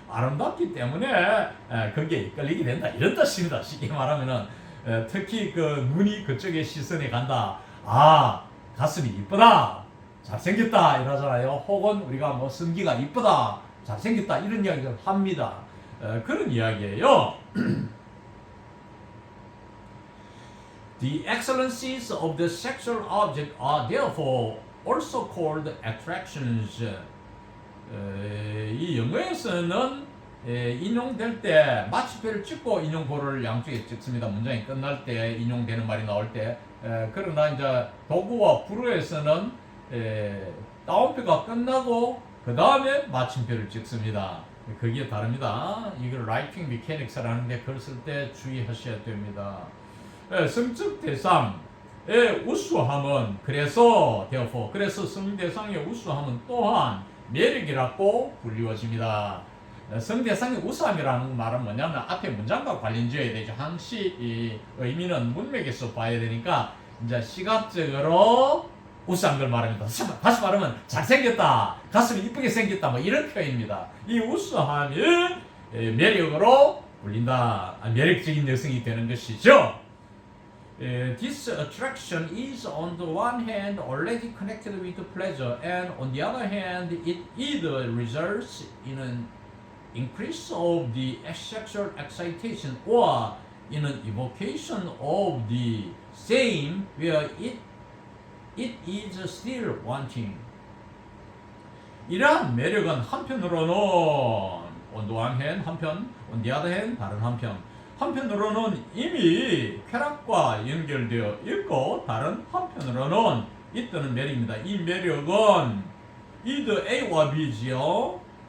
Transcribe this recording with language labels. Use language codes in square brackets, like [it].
[ko] 아름답기 때문에 거기에 이끌리게 된다 이런 뜻입니다. 쉽게 말하면은 특히 그 눈이 그쪽에 시선이 간다. 아, 가슴이 이쁘다, 잘생겼다 이러잖아요. 혹은 우리가 뭐 성기가 이쁘다, 잘생겼다 이런 이야기를 합니다. 그런 이야기예요. [en] The excellencies of the sexual object are therefore also called attractions. [ko] 이 영어에서는 인용될 때 마침표를 찍고 인용보를 양쪽에 찍습니다. 문장이 끝날 때 인용되는 말이 나올 때. 그러나 이제 도구와 불어에서는 따옴표가 끝나고 그 다음에 마침표를 찍습니다. 그게 다릅니다. 이걸 [en] writing mechanics [ko] 라는 데 글 쓸 때 주의하셔야 됩니다. 성적 대상의 우수함은 그래서 therefore, 그래서 성대상의 우수함은 또한 매력이라고 불리워집니다. 성대상의 우수함이라는 말은 뭐냐면 앞에 문장과 관련지어야 되죠. 항시 이 의미는 문맥에서 봐야 되니까 이제 시각적으로 우수한 걸 말합니다. 다시 말하면 잘생겼다, 가슴이 이쁘게 생겼다, 뭐 이런 표현입니다. 이 우수함이 매력으로 불린다, 매력적인 여성이 되는 것이죠. [en] This attraction is on the one hand already connected with pleasure, and on the other hand it either results in an increase of the sexual excitation or in an evocation of the same where it is still wanting. [ko] 이러한 매력은 한편으로는 [en] on the one hand [ko] 한편, [en] on the other hand [ko] 다른 한편으로는 이미 쾌락과 연결되어 있고 다른 한편으로는 있다는 매력입니다. 이 매력은 either A와 B지요.